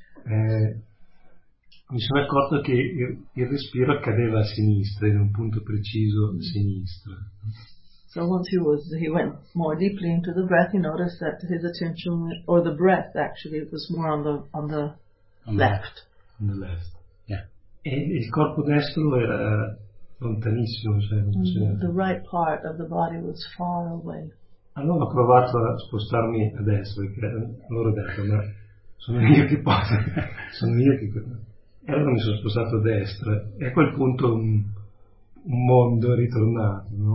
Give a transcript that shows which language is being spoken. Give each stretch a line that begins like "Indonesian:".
Italian: Mi sono accorto che il respiro cadeva a sinistra, in un punto preciso a sinistra.
English: So once he went more deeply into the breath, he noticed that his attention, or the breath actually, was more on the left. On the left, yeah.
Italian: E il corpo destro era lontanissimo, cioè non c'era.
English: The right part of the body was far away.
Italian: Allora ho provato a spostarmi a destra, perché loro detto, ma sono io che posso, sono io che... E allora mi sono spostato a destra e a quel punto un mondo è ritornato.